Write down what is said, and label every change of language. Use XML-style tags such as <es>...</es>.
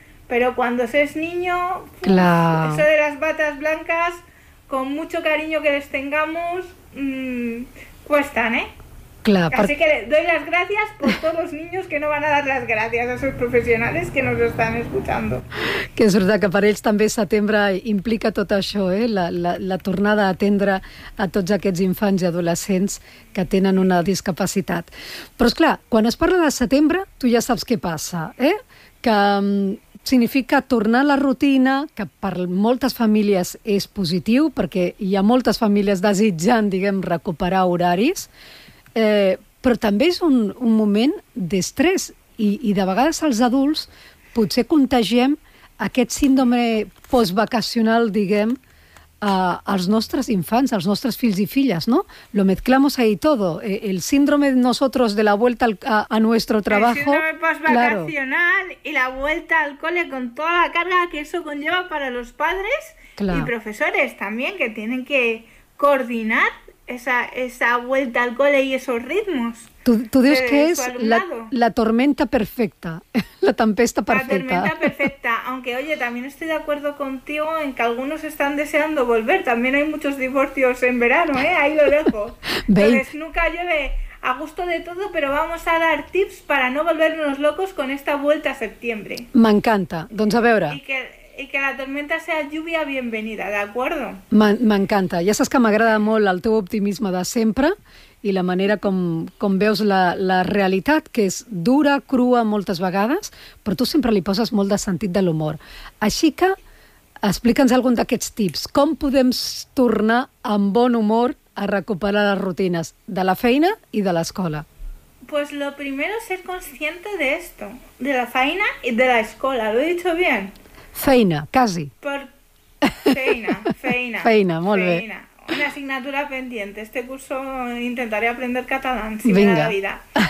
<es>Pero cuando se es niño, eso de las batas blancas, con mucho cariño que les tengamos, cuestan, ¿eh? Claro, así que doy las gracias por todos los niños que no van a dar las gracias a esos profesionales que nos están escuchando.</es> <ca>Que és veritat que per ells també setembre implica tot això, eh? La tornada a atendre a tots aquests infants i adolescents que tenen una discapacitat. Però, és clar, quan es parla de setembre, tu ja saps què passa, eh? Que significa tornar a la rutina, que per moltes famílies és positiu, perquè hi ha moltes famílies desitjant, diguem, recuperar horaris, però també és un moment d'estrès i de vegades els adults potser contagiem aquest síndrome postvacacional, diguem, als nostres infants, als nostres fills i filles, no?</ca> <es>Lo mezclamos ahí todo. El síndrome de nosotros de la vuelta a nuestro trabajo. El síndrome postvacacional, claro. Y la vuelta al cole con toda la carga que eso conlleva para los padres, claro, y profesores también, que tienen que coordinar esa vuelta al cole y esos ritmos. Tú dices que es la tormenta perfecta,</es> <ca>la tempesta perfecta.</ca> <es>La tormenta perfecta, aunque oye, también estoy de acuerdo contigo en que algunos están deseando volver, también hay muchos divorcios en verano, ¿eh? Ahí lo dejo. Entonces nunca llueve a gusto de todo, pero vamos a dar tips para no volvernos locos con esta vuelta a septiembre. Me encanta,</es> <ca>doncs a veure.</ca> <es>Y que la tormenta sea lluvia bienvenida, ¿de acuerdo?</es> <ca>M'encanta. Ja saps que m'agrada molt el teu optimisme de sempre i la manera com veus la realitat, que és dura, crua moltes vegades, però tu sempre li poses molt de sentit de l'humor. Així que explica'ns algun d'aquests tips. Com podem tornar amb bon humor a recuperar les rutines de la feina i de l'escola?</ca> <es>Pues lo primero, ser consciente de esto,</es> <ca>de la feina i de la escola.</ca> <es>¿Lo he dicho bien?</es> <ca>Feina, quasi. Feina. Feina, molt bé.</ca> <es>Una assignatura pendiente. Este curso intentaré aprender catalán, si venga. Me da la vida.</es>